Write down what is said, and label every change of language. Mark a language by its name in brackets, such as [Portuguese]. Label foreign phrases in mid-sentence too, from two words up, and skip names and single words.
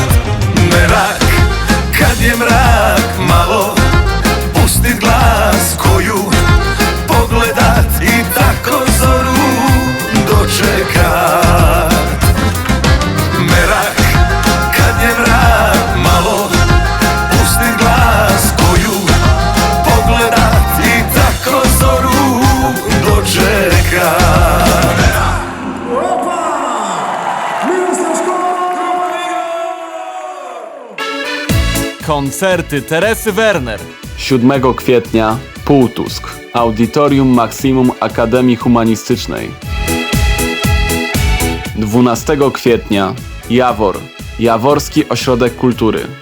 [Croatian] Merak, kad je mrak malo, pustit glas koju pogledat i tako zoru dočekat. Merak, kad je mrak malo, pustit glas koju pogledat i tako zoru dočekat. [Polish] Koncerty Teresy Werner. 7 kwietnia Półtusk, Audytorium Maksimum Akademii Humanistycznej. 12 kwietnia Jawor, Jaworski Ośrodek Kultury.